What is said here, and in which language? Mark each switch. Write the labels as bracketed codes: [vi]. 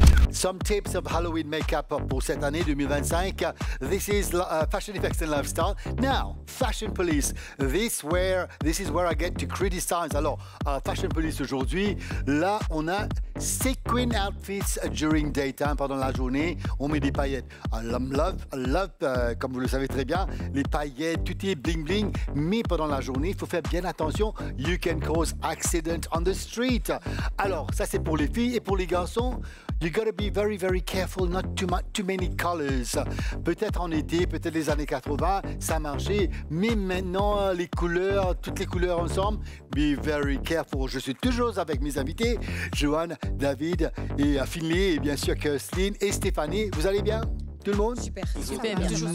[en] Some tips of Halloween makeup [fr] pour cette année 2025. [en] This is Fashion Effects and Lifestyle. Now, Fashion Police. This is where I get to criticize. [fr] Alors, Fashion Police aujourd'hui, là, on a [en] sequin outfits during daytime, [fr] pendant la journée. On met des paillettes. [en] I love, [fr] comme vous le savez très bien, les paillettes, tout est bling bling. Mais pendant la journée, il faut faire bien attention. [en] You can cause accident on the street. [fr] Alors, ça c'est pour les filles et pour les garçons. [en] You gotta be very, very careful, not too many colors. [fr] Peut-être en été, peut-être les années 80, ça marchait. Mais maintenant, les couleurs, toutes les couleurs ensemble, [en] be very careful. [fr] Je suis toujours avec mes invités, Joanne, David et Finlay, et bien sûr Kirstline et Stéphanie. Vous allez bien? Tout le monde? Super bien.